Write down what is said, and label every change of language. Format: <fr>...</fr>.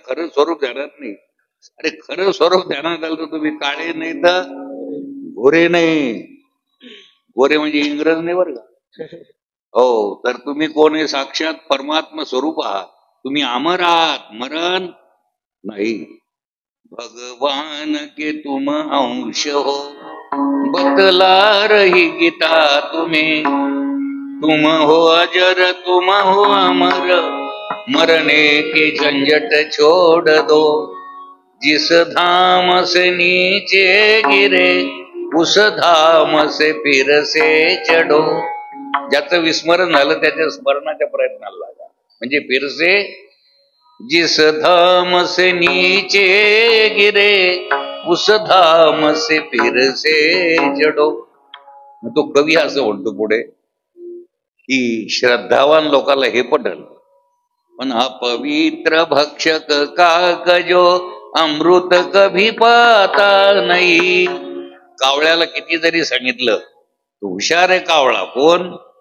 <mr>खरं स्वरूप ध्यानात नाही. अरे खरं स्वरूप ध्यानात आलं तर तुम्ही काळे नाही तर गोरे नाही. गोरे म्हणजे इंग्रज नाही बरं का. हो, तर तुम्ही कोण आहे? साक्षात परमात्मा स्वरूप आहात. तुम्ही अमर आहात, मरण नाही.</mr> <hi>भगवान के तुम अंश हो, बतला रही गीता तुम्हें. तुम हो अजर, तुम हो अमर, मरने के झंझट छोड़ दो. जिस धाम से नीचे गिरे, उस धाम से फिर से चढो.</hi> <mr>ज्याचं विस्मरण झालं त्याच्या स्मरणाच्या प्रयत्नाला लागा. म्हणजे</mr> <hi>फिर से, जिस धाम से नीचे गिरे, उस धाम से फिर से चढो.</hi> <mr>तो कवी असं म्हणतो पुढे की श्रद्धावान लोकांना हे पटल, पण हा पवित्र भक्षक</mr> <hi>कागजो अमृत कभी पाता</hi> <mr>नाही. कावळ्याला किती जरी सांगितलं, तो हुशार आहे कावळा. कोण?</mr>